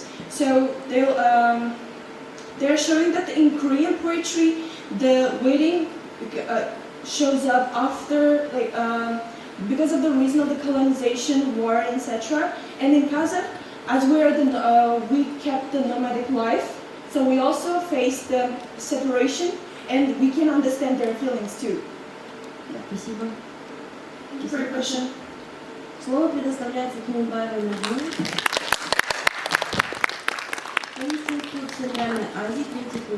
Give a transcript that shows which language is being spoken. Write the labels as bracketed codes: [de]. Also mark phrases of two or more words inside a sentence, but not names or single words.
[en] So they're showing that in Korean poetry the waiting shows up after because of the reason of the colonization, war, etc. And in Kazakh, as we kept the nomadic life, so we also face the separation and we can understand their feelings too. [ru] Спасибо. [en] Thank you for your question. [ru] Слово предоставляется Тумбаевой Надежде. Институт Центральной Азии, 3 курс.